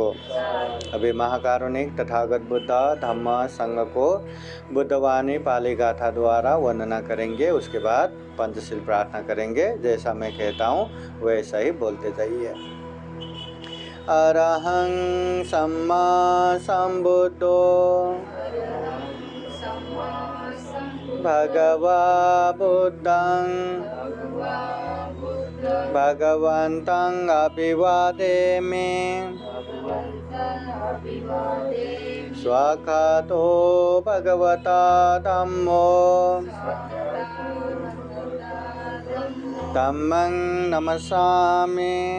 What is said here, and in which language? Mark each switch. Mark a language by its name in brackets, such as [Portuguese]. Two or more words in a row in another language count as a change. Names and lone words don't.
[Hindi] अभी महाकारुणिक तथागत बुद्ध धम्म संघ को बुद्धवाणी पाली गाथा द्वारा वंदना करेंगे। उसके बाद पंचशील प्रार्थना करेंगे। जैसा मैं कहता हूँ वैसा ही बोलते जाइए। [Pali] अरहं सम्मा संबुद्धो भगवा बुद्धं भगवन्तं अभिवादेमि स्वाखातो भगवता धम्मो धम्मं नमस्सामि